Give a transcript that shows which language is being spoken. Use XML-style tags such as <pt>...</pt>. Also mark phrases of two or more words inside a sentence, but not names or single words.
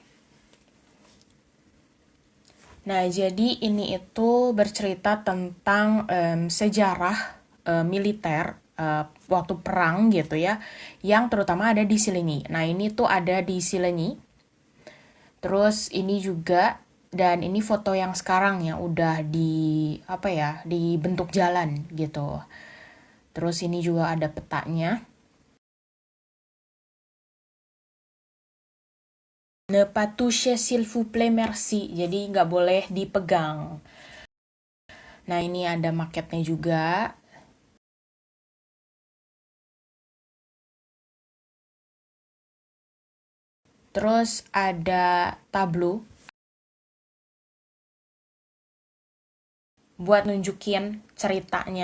<id>Nah, jadi ini itu bercerita tentang sejarah militer waktu perang gitu ya, yang terutama ada di Silenyi. Nah, ini tuh ada di Silenyi. Terus ini juga, dan ini foto yang sekarang ya, udah di apa ya, dibentuk jalan gitu. Terus ini juga ada petanya.</id> <fr>Ne pas toucher s'il vous plaît merci.</fr> <id>Jadi nggak boleh dipegang. Nah, ini ada maketnya juga. Terus ada tableau buat nunjukin ceritanya.</id>